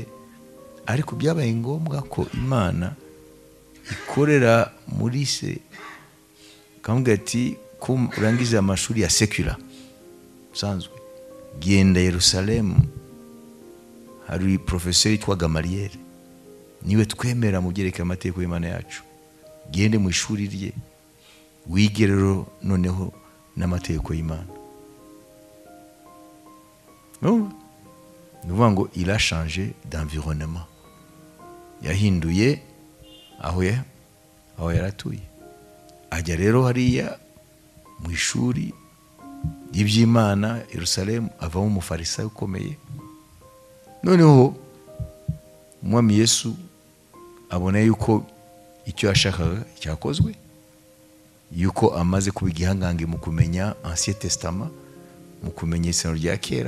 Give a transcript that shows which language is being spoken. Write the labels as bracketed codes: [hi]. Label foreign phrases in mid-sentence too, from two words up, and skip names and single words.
[rw] Ariko byabaye ngombwa ko Imana ikorera muri se, kamuga ati ko urangiza amashuri ya secular usanzwe, genda Yerusalemu, hari professeur yitwa Gamaliel, niwe twemera mu byerekeye amategeko y'Imana yacu. Gende mu ishuri rye wige rero noneho n'amategeko y'Imana. Nuvuga ngo [fr] il a changé d'environnement, [rw] yahinduye aho yaratuye. Ajya rero hariya mu ishuri y'iby'Imana Yerusalemu, avamo umufarisayo ukomeye. Noneho Umwami Yesu abona yuko icyo yashakaga cyakozwe, yuko amaze kuba igihangange mu kumenya [fr] Ancien Testament, [rw] mu kumenya Isezerano rya kera.